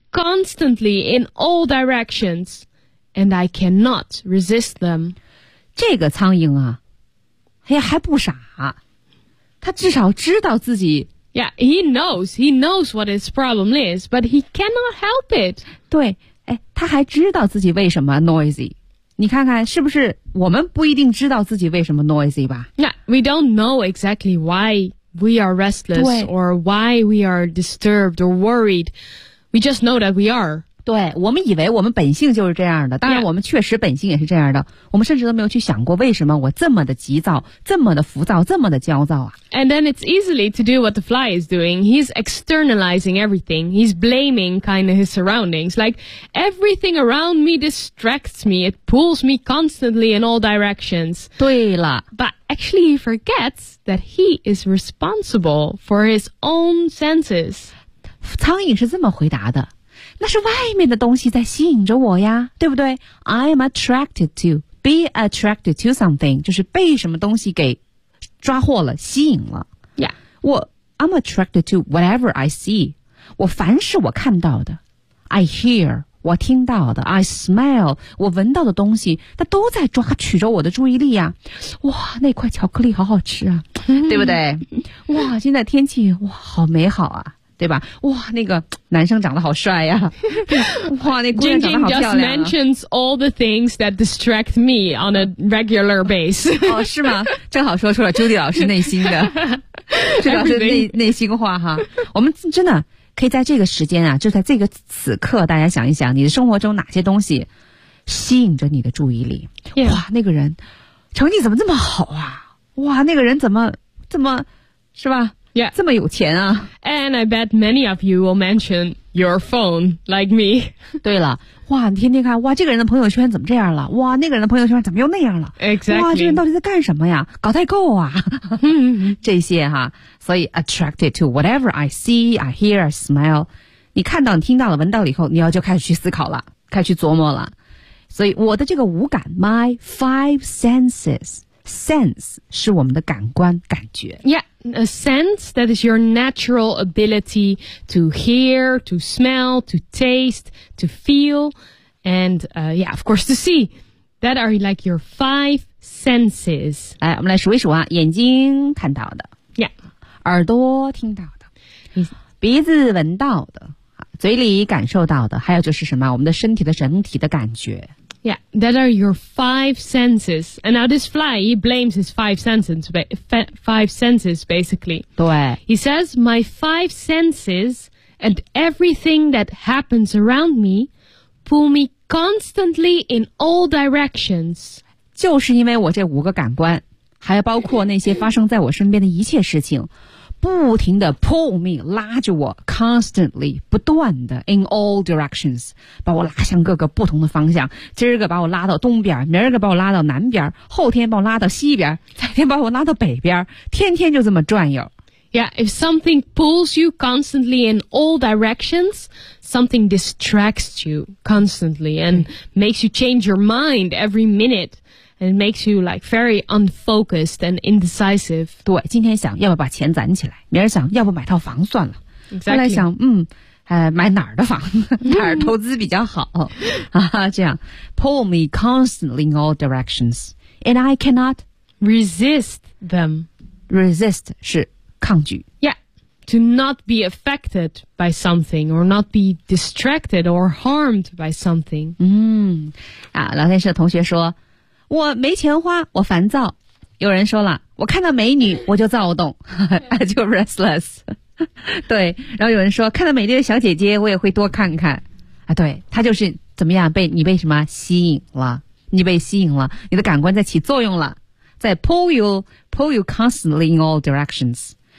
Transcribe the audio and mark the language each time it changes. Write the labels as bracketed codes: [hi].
[en] constantly in all directions, and I cannot resist them. [zh] 这个苍蝇啊，哎呀，还不傻，他至少知道自己。 [en] Yeah, he knows what his problem is, but he cannot help it. [zh] 对，哎，他还知道自己为什么 noisy。你看看是不是我们不一定知道自己为什么 noisy 吧 [en] ？Yeah, we don't know exactly why we are restless or why we are disturbed or worried. We just know that we are. [zh] 对，我们以为我们本性就是这样的。当然，我们确实本性也是这样的。我们甚至都没有去想过为什么我这么的急躁、这么的浮躁、这么的焦躁啊。 [en] And then it's easily to do what the fly is doing. He's externalizing everything. He's blaming kind of his surroundings. Like, everything around me distracts me. It pulls me constantly in all directions. [zh] 对了。 [en] But actually he forgets that he is responsible for his own senses. [zh] 苍蝇是这么回答的。那是外面的东西在吸引着我呀，对不对 ？ [en] I am attracted to, be attracted to something, [zh] 就是被什么东西给抓获了，吸引了。 [en] Yeah, I'm attracted to whatever I see. [zh] 我凡是我看到的 ， [en] I hear, [zh] 我听到的 ， [en] I smell, [zh] 我闻到的东西，它都在抓取着我的注意力呀。哇，那块巧克力好好吃啊，对不对？哇，现在天气哇好美好啊。对吧？哇，那个男生长得好帅呀！哇，那姑娘长得好漂亮。 [en] Jingjing just mentions all the things that distract me on a regular base. [zh] 哦，是吗？正好说出了 Judy 老师内心的，这老师内心话哈。我们真的可以在这个时间啊，就在这个此刻，大家想一想，你的生活中哪些东西吸引着你的注意力？ [en] Yeah. [zh] 哇，那个人成绩怎么这么好啊？哇，那个人怎么是吧？ [en] Yeah. [zh] 这么有钱啊。 [en] And I bet many of you will mention your phone like me. [zh] 对了，哇，你天天看，哇，这个人的朋友圈怎么这样了？哇，那个人的朋友圈怎么又那样了？ [en] Exactly. [zh] 哇，这人到底在干什么呀？搞代购啊。这些哈，所以 [en] attracted to whatever I see, I hear, I smell. [zh] 你看到，你听到了，闻到了以后，你要就开始去思考了，开始去琢磨了。所以我的这个五感 , [en] my five senses, [zh] sense 是我们的感官感觉 [en] Yeah, a sense that is your natural ability to hear, to smell, to taste, to feel, and yeah, of course to see. That are like your five senses. [zh] 来，我们来数一数啊，眼睛看到的 [en] Yeah, [zh] 耳朵听到的，鼻子闻到的，嘴里感受到的，还有就是什么，我们的身体的整体的感觉。 [en] Yeah, that are your five senses. And now this fly, he blames his five senses, basically. [zh] 对。 [en] He says, my five senses and everything that happens around me pull me constantly in all directions. [zh] 就是因为我这五个感官，还包括那些发生在我身边的一切事情，不停地 [en] pull me, [zh] 拉着我 [en] constantly, [zh] 不断地 [en] in all directions, [zh] 把我拉向各个不同的方向，今儿个把我拉到东边，明儿个把我拉到南边，后天把我拉到西边，再天把我拉到北边，天天就这么转悠。 [en] Yeah, if something pulls you constantly in all directions, something distracts you constantly and makes you change your mind every minute. And it makes you like very unfocused and indecisive. [zh] 对，今天想要不把钱攒起来，明儿想要不买套房算了。 [en] Exactly. [zh] 后来想，买哪儿的房，哪儿投资比较好啊？这样 [en] pull me constantly in all directions, and I cannot resist them. [zh] Resist 是抗拒。 [en] Yeah, to not be affected by something or not be distracted or harmed by something. [zh] 聊天室的同学说。我没钱花，我烦躁。有人说了，我看到美女我就躁动，就 restless。对，然后有人说，看到美丽的小姐姐，我也会多看看。啊，对，她就是怎么样，被什么吸引了？你被吸引了，你的感官在起作用了，在 [en] pull you constantly in all directions。